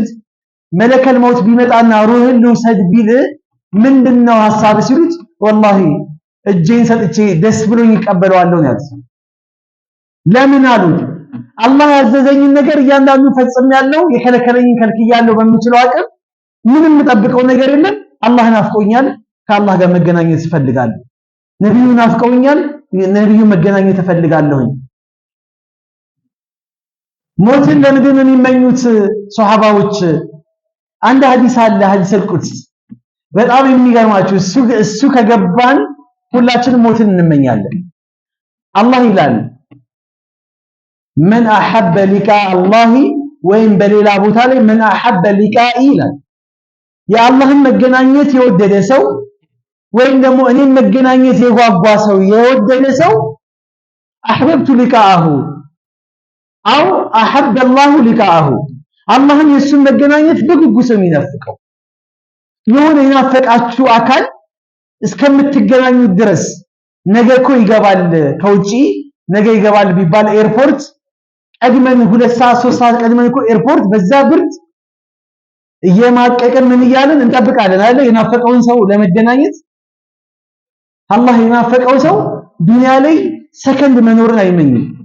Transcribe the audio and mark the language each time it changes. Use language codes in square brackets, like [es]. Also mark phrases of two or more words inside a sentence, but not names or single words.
[am] መለከል ሞት ቢመጣና ሩህን ልውሰድ ቢል ምንድነው ሐሳብ ሲሉት ወላሂ እጄን ሰጥቼ ደስ ብሎኝ ይቀበለዋለሁ ያሉት ለምን አሉት አላህ ያዘዘኝን ነገር እያንዳንዱ ፈጽሜያለሁ የከለከለኝን ከልክያለሁ በሚችለው አቅም ምንም የምጠብቀው ነገር የለም አላህ ናፍቆኛል ከአላህ ጋር መገናኘት እፈልጋለሁ ነብዩ ናፍቀውኛል ነብዩ መገናኘት እፈልጋለሁ ሞትን ለምንድን ነው የሚመኙት ሷሃባዎች አንድ ሐዲስ አለ ሐዲስ القدس በጣም የሚገርማችሁ እሱ ከገባን ሁላችንም ሞትን እንመኛለን አላህ ይላል [ar] من احب لقاء الله [am] ወይም በሌላ ቦታ ላይ [ar] من احب لقاء [am] ይላል የአላህን መገናኘት የወደደ ሰው ወይም ደግሞ እኔን መገናኘት የጓጓ ሰው የወደደ ሰው [ar] احببت لقاءه أو احب الله لقاءه [am] አላህን የሱን መገናኘት በጉጉት ነው የሚናፍቀው የሆነ የናፈቃችሁ አካል እስከምትገናኙ ድረስ ነገ እኮ ይገባል ከውጪ ነገ ይገባል ቢባል ኤርፖርት ቀድመን 2 ሰዓት 3 ሰዓት ቀድመን እኮ ኤርፖርት በዛ ብርድ እየማቀቀን ምን ይያለን እንጠብቃለን አይደል የናፈቀውን ሰው ለመገናኘት አላህ የናፈቀው ሰው ዱንያ ላይ ሰከንድ መኖርን አይመኝም